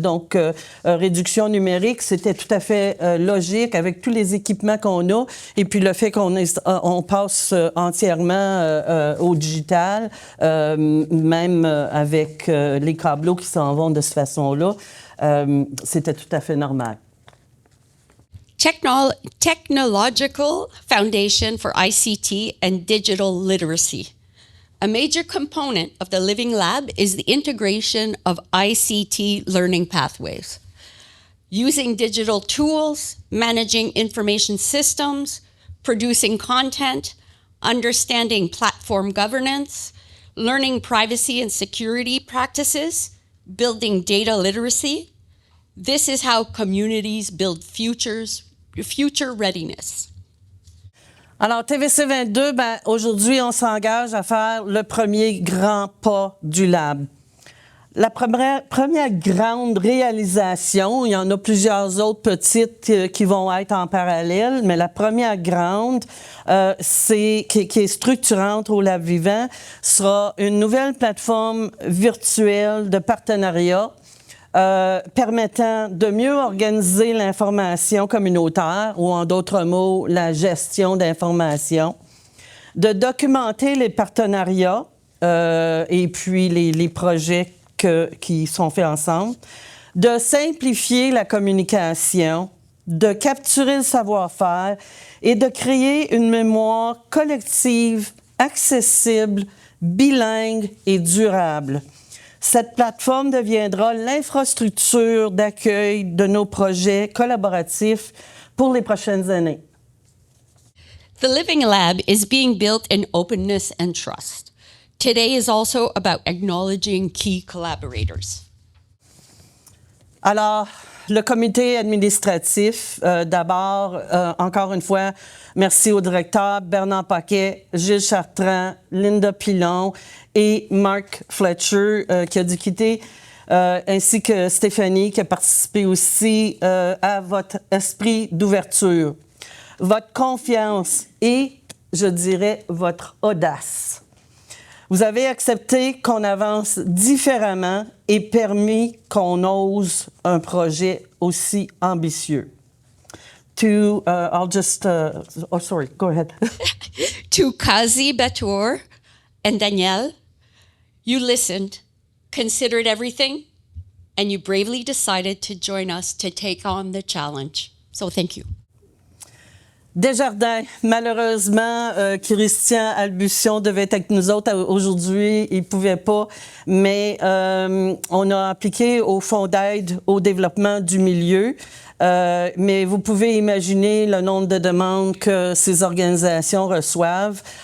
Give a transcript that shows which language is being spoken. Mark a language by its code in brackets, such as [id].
[fr] Donc, réduction numérique, c'était tout à fait logique avec tous les équipements qu'on a et puis le fait on passe entièrement au digital, même avec les câbleaux qui s'en vont de cette façon-là, c'était tout à fait normal. [en] Technological foundation for ICT and digital literacy. A major component of the Living Lab is the integration of ICT learning pathways. Using digital tools, managing information systems, producing content, understanding platform governance, learning privacy and security practices, building data literacy. This is how communities build future readiness. [fr] Alors, TVC 22, aujourd'hui, on s'engage à faire le premier grand pas du Lab. La première grande réalisation, il y en a plusieurs autres petites qui vont être en parallèle, mais la première grande, qui est structurante au Lab Vivant, sera une nouvelle plateforme virtuelle de partenariat permettant de mieux organiser l'information communautaire, ou en d'autres mots, la gestion d'information, de documenter les partenariats et puis les projets qui sont faits ensemble, de simplifier la communication, de capturer le savoir-faire et de créer une mémoire collective, accessible, bilingue et durable. Cette plateforme deviendra l'infrastructure d'accueil de nos projets collaboratifs pour les prochaines années. [en] The Living Lab is being built in openness and trust. Today is also about acknowledging key collaborators. [fr] Alors, le comité administratif, d'abord, encore une fois, merci au directeur Bernard Paquet, Gilles Chartrand, Linda Pilon et Mark Fletcher qui a dû quitter, ainsi que Stéphanie qui a participé aussi à votre esprit d'ouverture, votre confiance et, je dirais, votre audace. Vous avez accepté qu'on avance différemment et permis qu'on ose un projet aussi ambitieux. [en] Sorry, go ahead. To Kazi Batour and Danielle, you listened, considered everything, and you bravely decided to join us to take on the challenge. So thank you. [fr] Desjardins, malheureusement, Christian Albution devait être avec nous autres aujourd'hui. Il ne pouvait pas, mais on a appliqué au Fonds d'aide au développement du milieu. Mais vous pouvez imaginer le nombre de demandes que ces organisations reçoivent.